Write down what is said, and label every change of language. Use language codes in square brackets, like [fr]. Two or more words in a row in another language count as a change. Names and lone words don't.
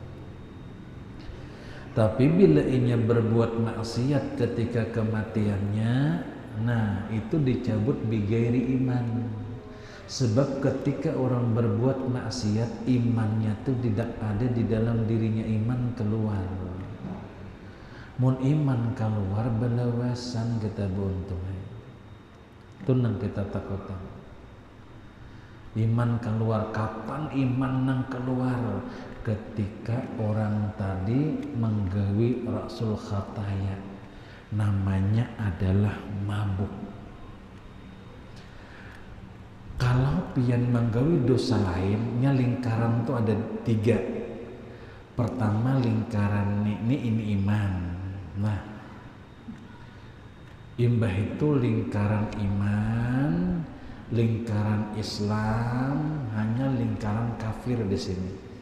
[id] Tapi bila ia berbuat maksiat ketika kematiannya, nah itu dicabut [ar] بغير إيمان. [id] Sebab ketika orang berbuat maksiat, imannya itu tidak ada di dalam dirinya, iman keluar. [bjn] Mun iman keluar belawasan kita buntung. Itu nang kita takutan. Iman keluar, kapan iman nang keluar? Ketika orang tadi menggawi [ar] رأس الخطايا, [bjn] namanya adalah mabuk. Kalau pian menggawi dosa lainnya, lingkaran itu ada 3. [id] Pertama lingkaran ini iman. [bjn] Nah, imbah itu lingkaran iman, lingkaran Islam, hanya lingkaran kafir di sini.